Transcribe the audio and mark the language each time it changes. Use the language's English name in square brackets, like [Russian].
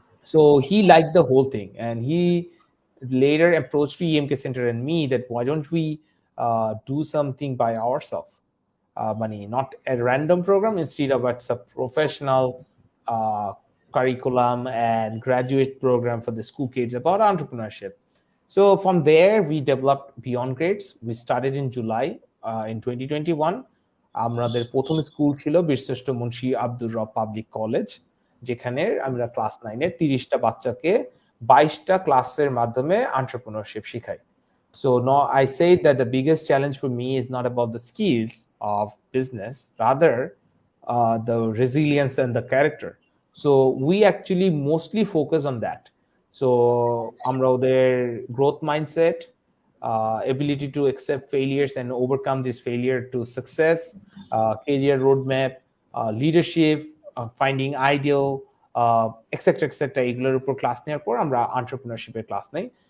[English] So he liked the whole thing, and he later approached EMK Center and me that why don't we do something by ourselves, money, not a random program, instead of it's a professional uh, curriculum and graduate program for the school kids about entrepreneurship. So from there, we developed Beyond Grades. We started in July in 2021. [Bangla] আমাদের প্রথম school ছিল বীরশ্রেষ্ঠ মুন্সি আব্দুর রব public college, যেখানে আমরা class 9-এর 30টা বাচ্চাকে 22টা ক্লাসের মাধ্যমে এন্টারপ্রেনিউরশিপ শিখাই. [English] So no, I say that the biggest challenge for me is not about the skills of business, rather the resilience and the character. So we actually mostly focus on that. So [Bangla] আমরা ওদের [English] growth mindset, ability to accept failures and overcome this failure to success, career roadmap, leadership, finding ideal, etc etc [Bangla] এগুলোর উপর class নেওয়ার পর আমরা এন্টারপ্রেনিউরশিপের class নেই.